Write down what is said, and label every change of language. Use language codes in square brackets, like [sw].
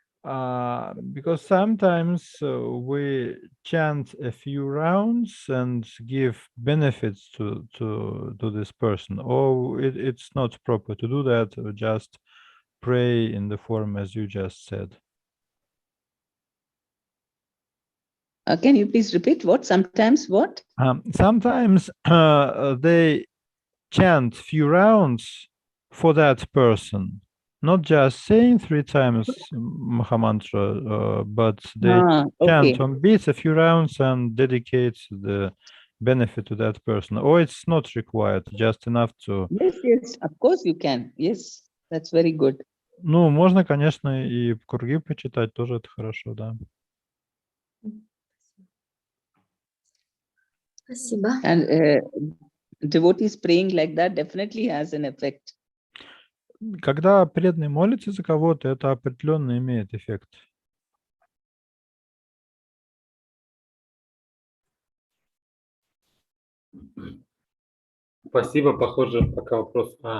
[en] Because sometimes we chant a few rounds and give benefits to this person, or it's not proper to do that, or just pray in the form as you just said. Can you please repeat what? Sometimes what? Sometimes they chant few rounds for that person, not just saying 3 times Mahamantra, but they chant on beats a few rounds and dedicate the benefit to that person. Or it's not required, just enough to... Yes, of course you can. Yes, that's very good. [ru] Ну, можно, конечно, и круги почитать, тоже это хорошо, да. Спасибо. [en] And devotees praying like that definitely has an effect. [ru] Когда преданный молится за кого-то, это определенно имеет эффект. Спасибо, похоже, пока вопрос.